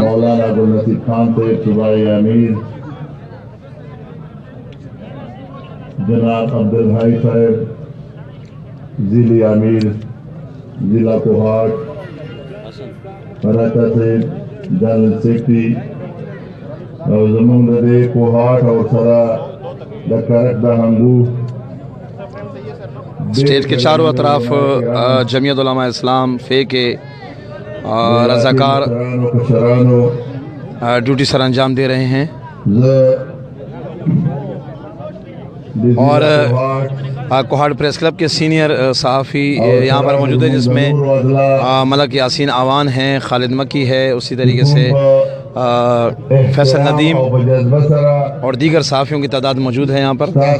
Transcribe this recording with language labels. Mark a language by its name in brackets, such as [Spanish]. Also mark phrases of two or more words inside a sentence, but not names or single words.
[Urdu] مولانا گل نصیب خان طیب صوبائی امیر، جناب عبدالحی صاحب ضلعی امیر ضلع کوہاٹ، راچا صاحب جنرل سیکرٹری، [Pashto] او زمونږ د دې کوهاټ او سره د کرک د هنګو [Urdu] اسٹیج کے چاروں اطراف جمعیت علماء اسلام فے کے رضاکار ڈیوٹی سر انجام دے رہے ہیں اور کوہاٹ پریس کلب کے سینئر صحافی یہاں پر موجود ہے، جس میں ملک یاسین آوان ہیں، خالد مکی ہے، اسی طریقے سے فیصل ندیم اور دیگر صحافیوں کی تعداد موجود ہے یہاں پر۔